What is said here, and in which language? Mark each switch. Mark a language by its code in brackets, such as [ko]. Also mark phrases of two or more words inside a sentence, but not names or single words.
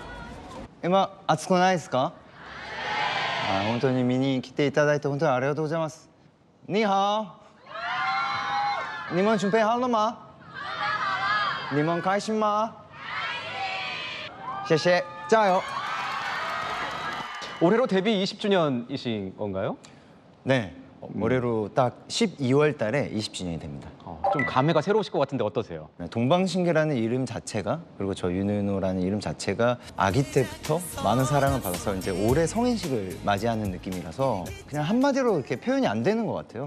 [ja] 今暑くないですか？本当に見に来ていただいて本当にありがとうございます。 [zh] 你好，你们准备好了吗？你们开心吗？谢谢，加油。 [ko] 올해로 데뷔 20주년이신 건가요? 네. 올해로 딱 12월 달에 20주년이 됩니다. 좀 감회가 새로우실 것 같은데 어떠세요? 동방신기라는 이름 자체가 그리고 저 윤은호라는 이름 자체가 아기 때부터 많은 사랑을 받아서 이제 올해 성인식을 맞이하는 느낌이라서 그냥 한마디로 이렇게 표현이 안 되는 것 같아요.